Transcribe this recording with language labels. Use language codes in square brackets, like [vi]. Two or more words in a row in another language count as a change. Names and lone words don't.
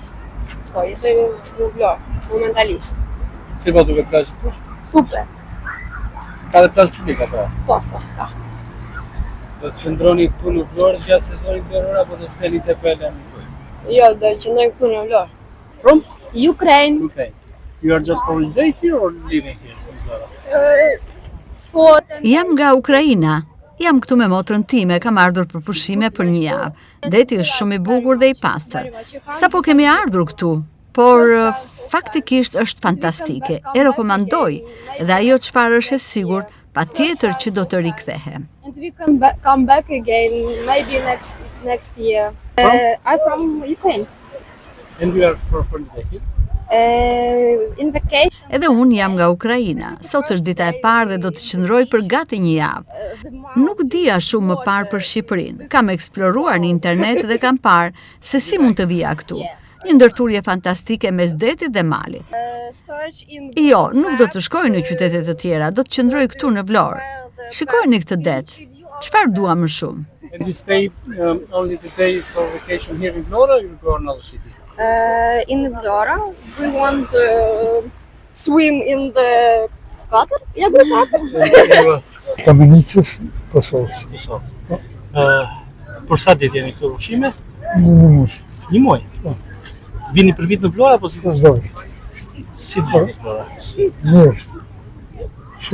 [sq] Po, jetoj në Vlorë, momentalisht. Si po duket plazhi këtu? Super. Ka dhe plazh publik apo? Po, ka. Do të qëndroni këtu në Vlorë gjatë sezonit veror apo do të theni te Pelen? Jo, do të qëndroj këtu në Vlorë. [en] From? Ukraine. Okay. You are just for holiday here or living here in Vlora? [sq] Jam nga Ukraina. Jam këtu me motrën time, kam ardhur për pushime për një javë. Deti është shumë i bukur dhe i pastër. Sapo kemi ardhur këtu, por faktikisht është fantastike. E rekomandoj dhe ajo çfarë është e sigurt, patjetër që do të rikthehem. [en] And we come back again, maybe next year. I'm from Ukraine. And you are for holiday here? In vacation. [sq] Edhe unë jam nga Ukraina. Sot është dita e parë dhe do të qëndroj për gati një javë. Nuk dija shumë më parë për Shqipërinë. Kam eksploruar në internet dhe kam parë se si mund të vija këtu. Një ndërturje fantastike mes detit dhe malit. Jo, nuk do të shkoj në qytete të tjera, do të qëndroj këtu në Vlorë. Shikojeni këtë det. Çfarë dua më shumë? [en] And you stay only today for vacation here in Vlora or you go to another city? In Vlora, we want to swim in the water. [sq] Kamenicës, Kosovës. Për sa ditë jeni këtu pushime? Një muaj. Një muaj? Po. Vini për vit në Vlora apo si? Çdo vit. Si të vini në Vlora? Mirë është. Se